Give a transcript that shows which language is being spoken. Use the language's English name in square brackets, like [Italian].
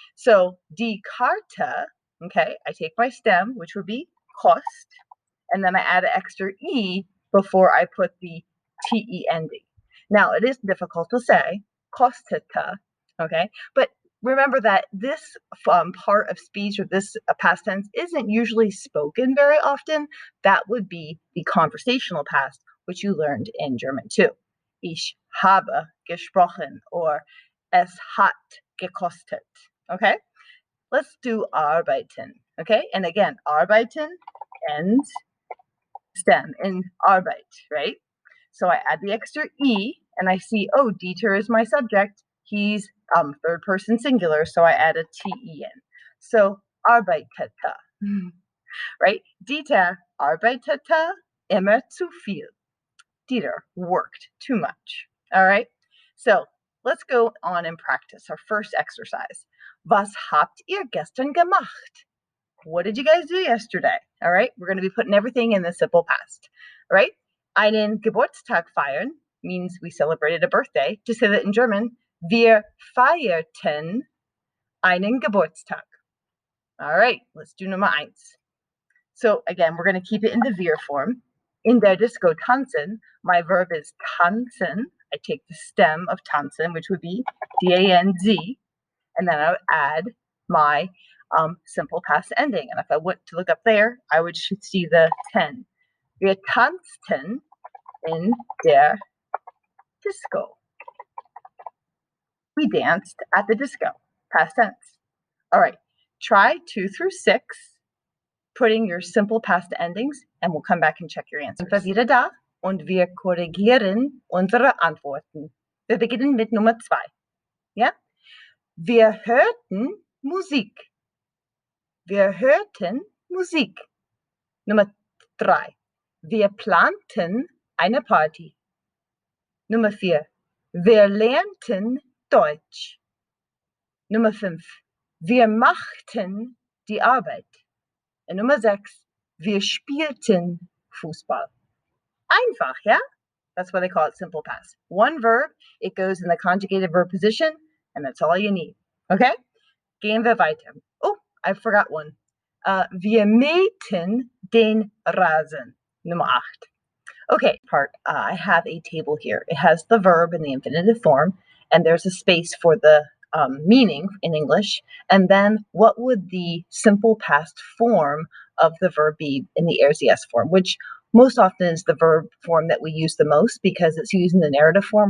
[German] So die Karte, [English] okay, I take my stem, which would be kost, and then I add an extra E before I put the TE ending. Now, it is difficult to say, kostete, okay? But remember that this part of speech, or this past tense, isn't usually spoken very often. That would be the conversational past, which you learned in German too. [German] Ich habe gesprochen, or es hat gekostet, okay? [English] Let's do arbeiten, okay? And again, arbeiten ends stem in Arbeit, right? So I add the extra E, and I see, oh, Dieter is my subject. He's third person singular, so I add a TE in. So arbeitete, right? [German] Dieter arbeitete immer zu viel. [English] Dieter worked too much, all right? So let's go on and practice our first exercise. [German] Was habt ihr gestern gemacht? [English] What did you guys do yesterday? All right, we're going to be putting everything in the simple past. All right, [German] einen Geburtstag feiern [English] means we celebrated a birthday. Just say that in German, [German] wir feierten einen Geburtstag. [English] All right, let's do Nummer 1. So again, we're going to keep it in the wir form. [German] In der Disco tanzen, [English] my verb is tanzen. I take the stem of tanzen, which would be D-A-N-Z, and then I would add my simple past ending. And if I went to look up there, I would see the 10. [German] Wir tanzten in der Disco. [English] We danced at the disco. Past tense. All right. Try 2 through 6, putting your simple past endings, and we'll come back and check your answers. [German] Sind wir wieder da und wir korrigieren unsere Antworten. Wir beginnen mit Nummer 2. Ja? Wir hörten Musik. Wir hörten Musik. Nummer 3. Wir planten eine Party. Nummer 4. Wir lernten Deutsch. Nummer 5. Wir machten die Arbeit. Und Nummer 6. Wir spielten Fußball. Einfach, yeah? [English] That's why they call it simple past. One verb, it goes in the conjugated verb position, and that's all you need. [German] Okay? Gehen wir weiter. [English] Oh, I forgot one. [German] Wir mähten den Rasen. [English] Nummer 8. Okay, I have a table here. It has the verb in the infinitive form, and there's a space for the meaning in English. And then what would the simple past form of the verb be in the RCS form, which most often is the verb form that we use the most because it's used in the narrative form.